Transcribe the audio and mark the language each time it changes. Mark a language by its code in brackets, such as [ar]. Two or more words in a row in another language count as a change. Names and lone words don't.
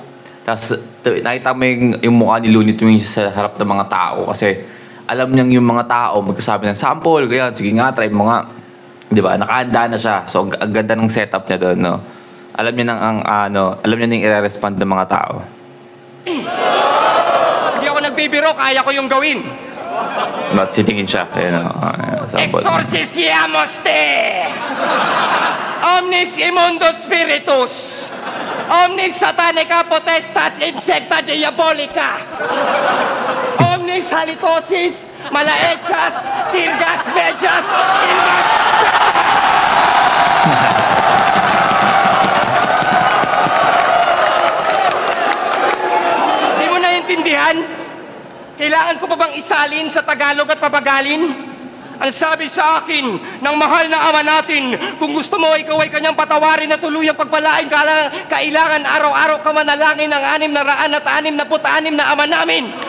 [tl] Tapos nakita mo yung mukha ni Looney Tunes sa harap ng mga tao kasi alam niyang yung mga tao magkasabi ng sample, kaya sige nga, try mo nga. Di ba? Nakahanda na siya. So, ang ganda ng setup niya doon, no? Alam niya nang alam niya nang i-respond ng mga tao. Hindi ako nagbibiro, kaya ko yung gawin. But sitingin siya, sample. [la] Exorcisiamos te! Omnis immundo spiritus! Omnis satanica potestas insecta diabolica! Omnis halitosis malaechas tirgas mejas ilgas! [tl] Hindi mo naiintindihan? Kailangan ko pa bang isalin sa Tagalog at pabagalin? Ang sabi sa akin ng mahal na ama natin, kung gusto mo ikaw ay kanyang patawarin na tuluyang pagpalain, kailangan araw-araw ka manalangin ng 666 na ama namin.